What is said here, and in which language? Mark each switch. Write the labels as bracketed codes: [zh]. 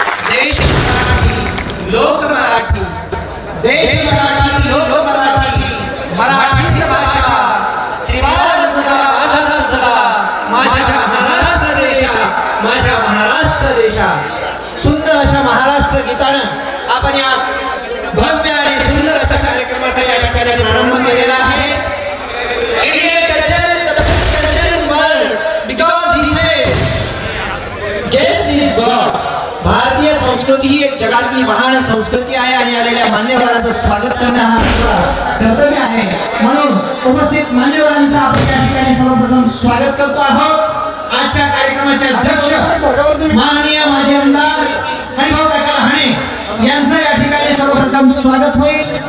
[mr] देश मराठी लोक मराठी देश मराठी लोक मराठी मराठीच भाषा त्रिवार जगा माझ्या महाराष्ट्र देशा माझ्या महाराष्ट्र देशा. सुंदर अशा महाराष्ट्र गीतानं आपण या भव्य आणि सुंदर अशा कार्यक्रमाचा या ठिकाणी प्रारंभ केलेला आहे. [en] Indian culture world because he says guest is God. [mr] भारतीय संस्कृती ही एक जगातली महान संस्कृती आहे आणि आलेल्या मान्यवरांचं स्वागत करणं हा आपलं कर्तव्य आहे. म्हणून उपस्थित मान्यवरांचं आपण या ठिकाणी सर्वप्रथम स्वागत करतो आहोत. आजच्या कार्यक्रमाचे अध्यक्ष माननीय माजी आमदार हरिभाऊ काका लहाणे यांचं या ठिकाणी सर्वप्रथम स्वागत होईल.